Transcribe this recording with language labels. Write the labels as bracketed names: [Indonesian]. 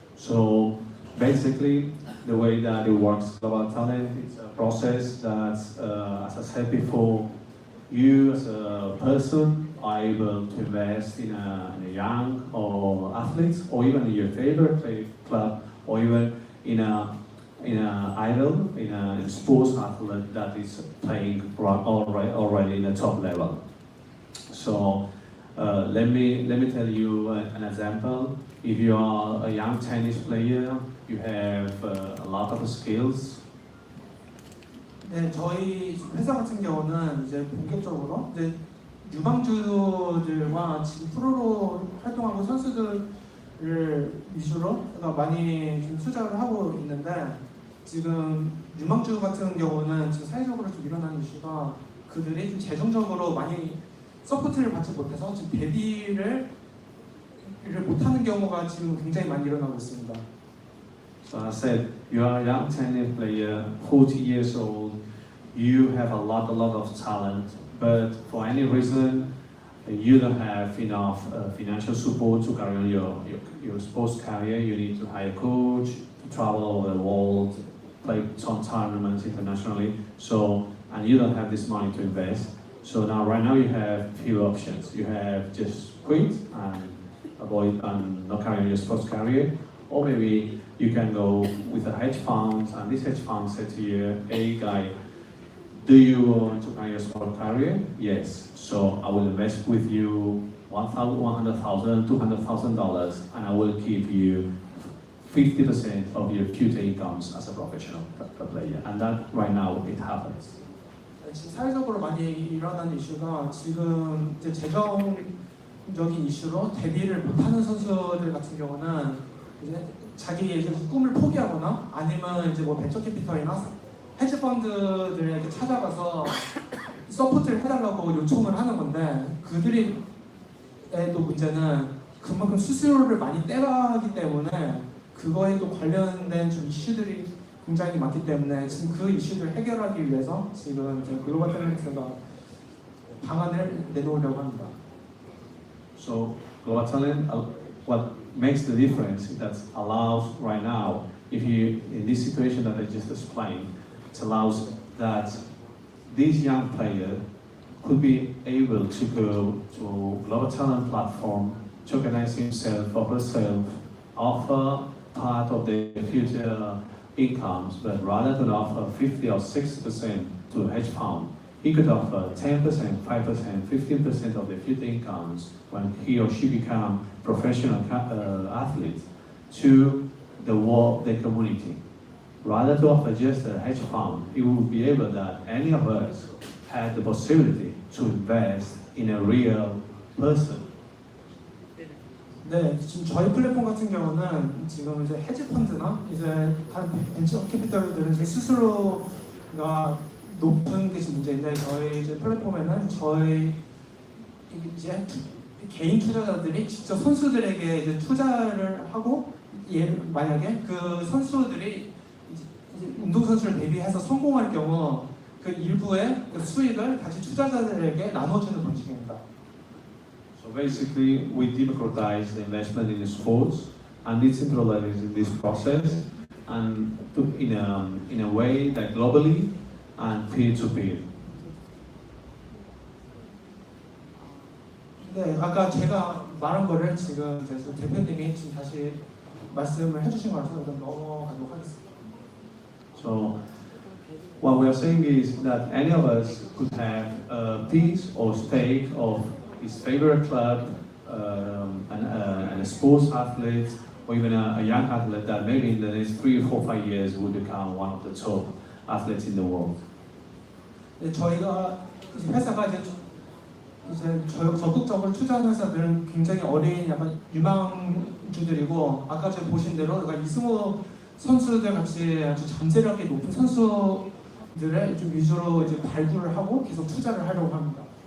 [English] So basically, the way that it works, Globatalent, it's a process that, as I said before, you as a person are able to invest in a young or athletes, or even in your favorite club, or even in a idol, in a sports athlete that is playing already in the top level. So let me tell you an example. If you are a young tennis player, you have a lot of skills. [Korean] 네, 저희 회사 같은 경우는 이제 본격적으로 이제 유망주들과 지금 프로로 활동하고 선수들을 위주로 많이 좀 투자를 하고 있는데, 지금 유망주 같은 경우는 지금 사회적으로 좀 일어나는 이슈가 그들이 좀 재정적으로 많이 서포트를 받지 못해서 지금 데뷔를 못하는 경우가 지금 굉장히 많이 일어나고 있습니다. [English] So I said, you are a young tennis player, 40 years old, you have a lot of talent, but for any reason, you don't have enough financial support to carry on your sports career. You need to hire a coach, to travel over the world, play some tournaments internationally, and you don't have this money to invest. So right now you have few options. You have just quit and avoid and not carry on your sports career, or maybe you can go with a hedge fund, and this hedge fund said to you, hey guy, do you want to carry your sports career? Yes. So I will invest with you $100,000, $200,000, and I will give you 50% of your future incomes as a professional player. And that right now it happens. [Korean] 지금 사회적으로 많이 일어나는 이슈가 지금 이제 재정적인 이슈로 데뷔를 못하는 선수들 같은 경우는 이제 자기의 이제 꿈을 포기하거나 아니면 이제 뭐 벤처 캐피털이나 헤지 펀드들에게 찾아가서 서포트를 해달라고 요청을 하는 건데, 그들의 또 문제는 그만큼 수수료를 많이 떼가기 때문에 그거에 또 관련된 좀 이슈들이 굉장히 많기 때문에 지금 그 이슈를 해결하기 위해서 지금 글로바텔런트가 방안을 내놓으려고 합니다. [English] So Globatalent, what makes the difference is that allows right now, if you in this situation that I just explained, it allows that this young player could be able to go to Globatalent platform, to organize himself or herself, offer part of their future incomes, but rather than offer 50 or 60% to a hedge fund, he could offer 10%, 5%, 15% of their future incomes when he or she become professional athletes to the community. Rather to offer just a hedge fund, it would be able that any of us had the possibility to invest in a real person. [Korean] 네, 지금 저희 플랫폼 같은 경우는 지금 이제 헤지 펀드나 이제 다른 벤처 캐피털들은 이제 수수료가 높은 게 지금 문제인데, 저희 이제 플랫폼에는 저희 이제 개인 투자자들이 직접 선수들에게 이제 투자를 하고, 만약에 그 선수들이 이제 운동 선수를 대비해서 성공할 경우 그 일부의 그 수익을 다시 투자자들에게 나눠주는 방식입니다. [English] So basically, we democratize the investment in sports and decentralize this process, and in a way that globally and peer-to-peer. [Korean] 네, 아까 제가 말한 거를 지금 대표님이 지금 다시 말씀을 해주신 거라서 넘어가도록 하겠습니다. [English] So what we are saying is that any of us could have a piece or stake of his favorite club, and a sports athlete, or even a young athlete that maybe in the next 3, 4, 5 years will become one of the top athletes in the world. [Korean] 네, 저희가 회사가 이제 적극적으로 투자하는 회사들은 굉장히 어린 약간 유망주들이고, 아까 제가 보신 대로 이승우 선수들 같이 아주 잠재력이 높은 선수들을 좀 위주로 이제 발굴을 하고 계속 투자를 하려고 합니다.